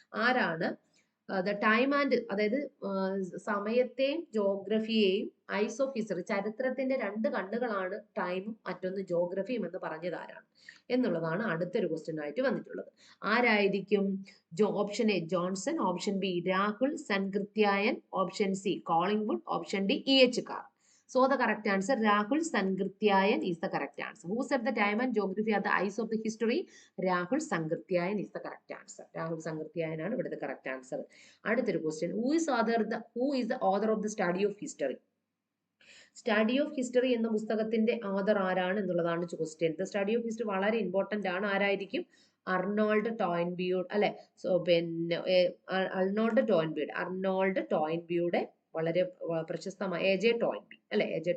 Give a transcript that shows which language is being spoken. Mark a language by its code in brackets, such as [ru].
[ml] ആരാണ് the time and, അതായത് സമയത്തെയും ജോഗ്രഫിയെയും [en] eyes of history, [ml] ചരിത്രത്തിന്റെ രണ്ട് കണ്ണുകളാണ് ടൈമും മറ്റൊന്ന് ജോഗ്രഫിയും എന്ന് പറഞ്ഞത് ആരാണ് എന്നുള്ളതാണ് അടുത്തൊരു ക്വസ്റ്റ്യൻ ആയിട്ട് വന്നിട്ടുള്ളത്. ആരായിരിക്കും? Option A Johnson, option B Rahul സൻകൃത്യായൻ, option C Collingwood, option D E.H. Car. [en] So the correct answer Rahul Sankrityayan is the correct answer. Who said the time and geography are the eyes of the history? Rahul Sankrityayan is the correct answer. [ml] Rahul Sankrityayan ആണ് ഇവിടെ [en] the correct answer. [ml] അടുത്തൊരു question. [en] Who is the author of the study of history? [ml] Study of history എന്ന പുസ്തകത്തിന്റെ ആഥർ ആരാണ് എന്നുള്ളതാണ് question. The study of history വളരെ important ആണ്. ആരായിരിക്കും? അർണോൾഡ് ടോയിൻബിയുടെ, അല്ലെ? സോ പിന്നെ അർണോൾഡ് ടോയിൻബിയുടെ വളരെ പ്രശസ്തമായ എ.ജെ. ടോയിൻബി, അല്ലെ? എ.ജെ.